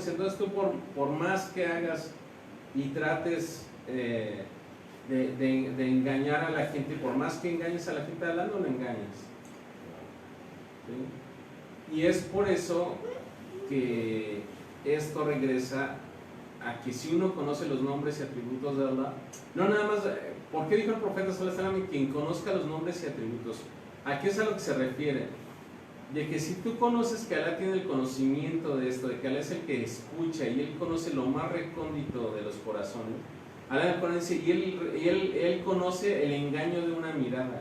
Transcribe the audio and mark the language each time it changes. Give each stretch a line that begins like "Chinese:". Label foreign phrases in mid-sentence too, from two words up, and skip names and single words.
Spanish: Entonces tú por más que hagas y trates de engañar a la gente, por más que engañes a la gente, a Allah no le engañas. ¿Sí? Y es por eso que esto regresa a que si uno conoce los nombres y atributos de Allah, no nada más, ¿por qué dijo el profeta
Arabic: صلى الله عليه وسلم
Spanish: quien conozca los nombres y atributos? ¿A qué es a lo que se refiere? De que si tú conoces que Allah tiene el conocimiento de esto, de que Allah es el que escucha y Él conoce lo más recóndito de los corazones, Allah en el Corán dice, y él conoce el engaño de una mirada.